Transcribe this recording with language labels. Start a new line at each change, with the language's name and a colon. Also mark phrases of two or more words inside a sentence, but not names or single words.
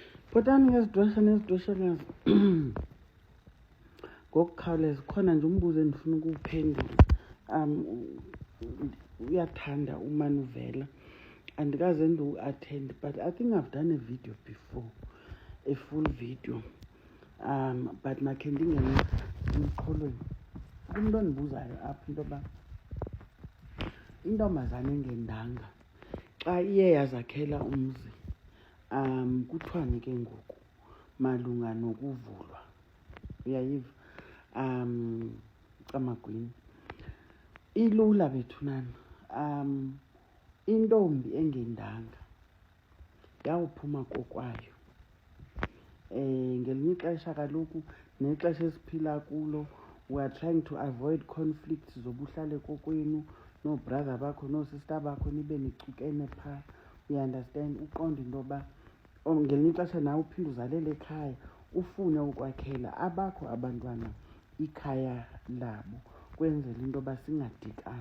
Xhosa: Bhotani ngezidwesha lezi ngokukhawuleza khona nje umbuzo endifuna ukuwuphendula. Uyathanda umane uvela. Andikaze ndiwu-attend,
English: but I think I've done a video before, a full video.
Xhosa: But makhe ndingene emqolweni. Umuntu ondibuzayo apha into yoba intombazane engendanga xa iye yazakhela umzi, kuthiwani ke ngoku malunga nokuvulwa, uyayiva? Camagwini ilula bethunana. Intombi engendanga yawuphuma kokwayo. Ngelinye ixesha kaloku nexesha esiphila kulo,
English: we are trying to avoid conflicts
Xhosa: zobuhlale kokwenu no-brother bakho no-sister bakho nibe nicukene phaa.
English: You understand?
Xhosa: Uqonde into yoba ngelinye ixesha nawe uphinde uzalele ekhaya, ufune ukwakhela abakho abantwana ikhaya labo, kwenzela into yoba singadikani.